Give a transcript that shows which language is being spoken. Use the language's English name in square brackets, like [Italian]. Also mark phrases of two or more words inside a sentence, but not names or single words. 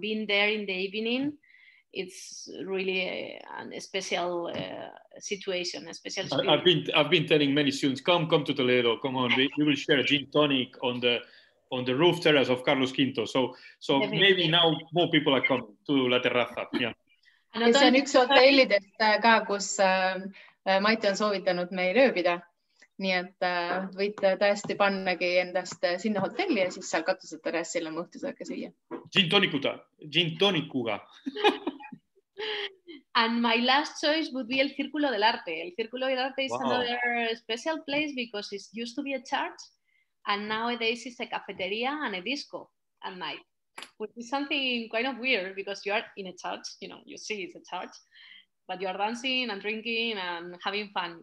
[English] Being there in the evening, it's really a special situation, a special experience. I've been telling many students, come to Toledo, come on, we will share a gin tonic on the roof terrace of Carlos V. So definitely. Maybe now more people are coming to La Terraza. Yeah. [Estonian] Ja see on üks hotellidest ka, kus Maite on soovitanud meil ööbida. Nii et võite tõesti pannagi endast sinna hotelli ja siis seal katused terrassil on õhtusööka süüa. Gin tonicuga. [English] And my last choice would be El Círculo del Arte. El Círculo del Arte is another special place because it used to be a church and nowadays it's a cafeteria and a disco at night, which is something kind of weird because you are in a church, you know, you see it's a church, but you are dancing and drinking and having fun.